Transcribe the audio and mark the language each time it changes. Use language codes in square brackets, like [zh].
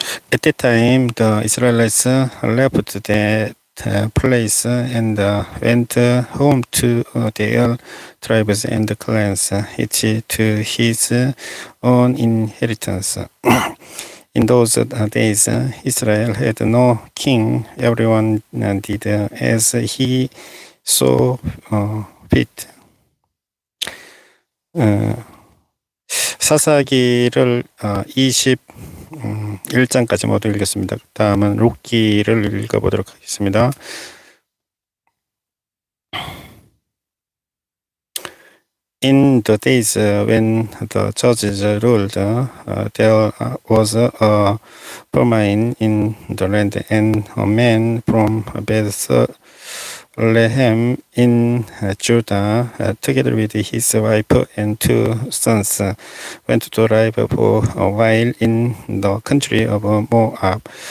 [en] At that time, the Israelites left that place and went home to their tribes and clans, each to his own inheritance. In those days, Israel had no king. Everyone did as he saw fit. [ko] 사사기를 21장까지 모두 읽겠습니다. 다음은 룻기를 읽어보도록 하겠습니다. [en] In the days when the judges ruled, there was a famine in the land, and a man from Bethlehem in Judah, together with his wife and 2 sons, went to live for a while in the country of Moab.